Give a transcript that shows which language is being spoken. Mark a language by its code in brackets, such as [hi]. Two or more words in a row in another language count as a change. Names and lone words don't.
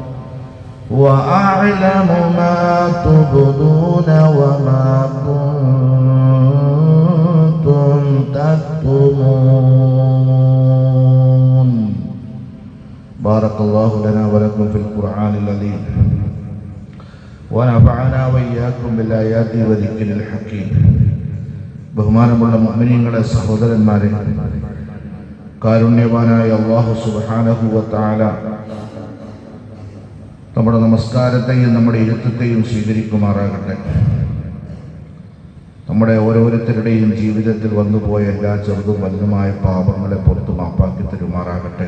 [ar] وأعلم ما تبدون وما كنتم تكتمون. بارك الله لنا ولكم في القرآن العظيم ونفعنا وإياكم بالآيات وذكر الحكيم. [ml] ബഹുമാനമുള്ള മുഅ്മിനീങ്ങളെ, സഹോദരന്മാരെ, കാരുണ്യവാനായ അല്ലാഹു [ar] سبحانه وتعالى [ml] നമ്മുടെ നമസ്കാരത്തെയും നമ്മുടെ ഇരുത്തത്തെയും സ്വീകരിക്കുമാറാകട്ടെ. നമ്മുടെ ഓരോരുത്തരുടെയും ജീവിതത്തിൽ വന്നുപോയ എല്ലാ ചെറുതും വലുതുമായ പാപങ്ങളെ പുറത്തു മാപ്പാക്കി തരുമാറാകട്ടെ.